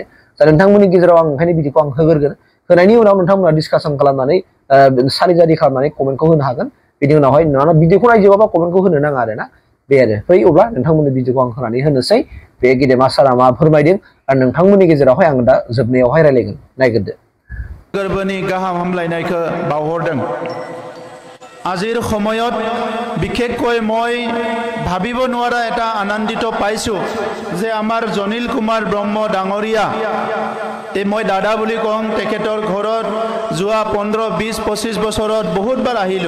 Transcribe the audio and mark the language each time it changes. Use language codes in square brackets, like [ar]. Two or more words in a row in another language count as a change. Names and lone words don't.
[brx] दा नोंथांमोननि गेजेराव आं ओंखायनो बिदिखौ आं होग्रोगोन। होनायनि उनाव नोंथांमोना डिसकासन खालामनानै सारिजारि खालामनानै कमेन्टखौ होनो हागोन। बिनि उनावहाय नोंथाङा भिडिअखौ नायजोबाबा कमेन्टखौ होनो नाङा आरोना। बे आरो फै अब्ला नोंथांमोननि भिडिअखौ आं होनानै होनोसै। बे गेदेमा सारा मा फोरमायदों आरो नोंथांमोननि गेजेरावहाय आं दा जोबनायावहाय रायलायगोन। नायग्रोदो। गोरबोनि गाहाम हामलायनायखौ बावहरदों। [as] আজিৰ সময়ত বিশেষকৈ মই ভাবিব নোৱাৰা এটা আনন্দিত পাইছোঁ যে আমাৰ জনিল কুমাৰ ব্ৰহ্ম ডাঙৰীয়া, মই দাদা বুলি কওঁ, তেখেতৰ ঘৰত যোৱা 15-20-25 বছৰত বহুতবাৰ আহিলোঁ।